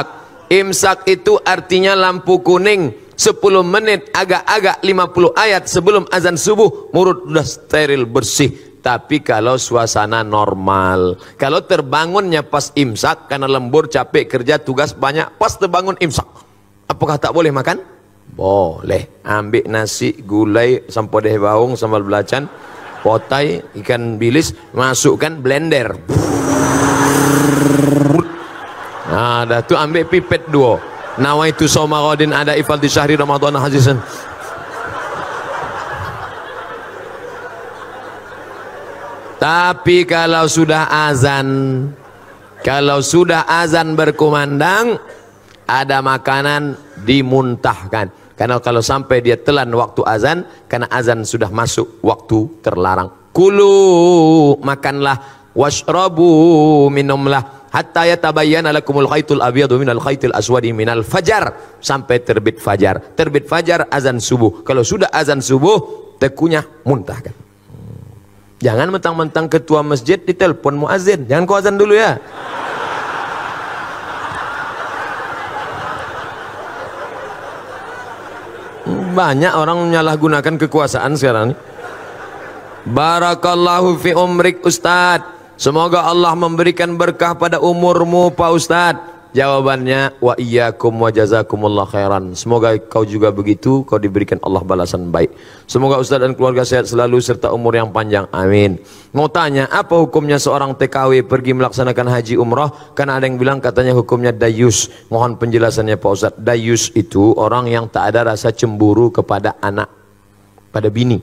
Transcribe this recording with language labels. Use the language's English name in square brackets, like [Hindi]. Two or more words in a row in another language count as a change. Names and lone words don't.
[Malay] Imsak itu artinya lampu kuning 10 menit, agak-agak 50 ayat sebelum azan subuh, mulut sudah steril bersih. Tapi kalau suasana normal, kalau terbangunnya pas imsak karena lembur, capek kerja, tugas banyak, pas terbangun imsak, apakah tak boleh makan? Boleh. Ambil nasi, gulai, sampodeh baung, sambal belacan, potai, ikan bilis, masukkan blender. Nah, dah tu ambil pipet 2. [Arabic] نويت صوم غد أداء فرض شهر رمضان هذه. [Malay] Tapi kalau sudah azan berkumandang, ada makanan dimuntahkan. Karena kalau sampai dia telan waktu azan, karena azan sudah masuk waktu terlarang. Kulu, makanlah, [Arabic] واشربوا, minumlah, حتى يتبين لكم الخيط الأبيض من الخيط الأسود من الفجر, [Malay] sampai terbit fajar. Terbit fajar azan subuh. Kalau sudah azan subuh, tekunyah muntahkan. Jangan mentang-mentang ketua masjid ditelepon muazin. Jangan kau azan dulu ya. Banyak orang menyalahgunakan kekuasaan sekarang ini. [Arabic] بارك الله في عمرك Ustaz. [Malay] Semoga Allah memberikan berkah pada umurmu Pak Ustadz. Jawabannya, [Arabic] وإياكم وجزاكم الله خيرا. [Malay] Semoga kau juga begitu, kau diberikan Allah balasan baik. Semoga Ustadz dan keluarga sehat selalu serta umur yang panjang, amin. Mau tanya, apa hukumnya seorang TKW pergi melaksanakan haji umrah? Karena ada yang bilang katanya hukumnya dayus. Mohon penjelasannya Pak Ustadz. Dayus itu orang yang tak ada rasa cemburu kepada anak, pada bini.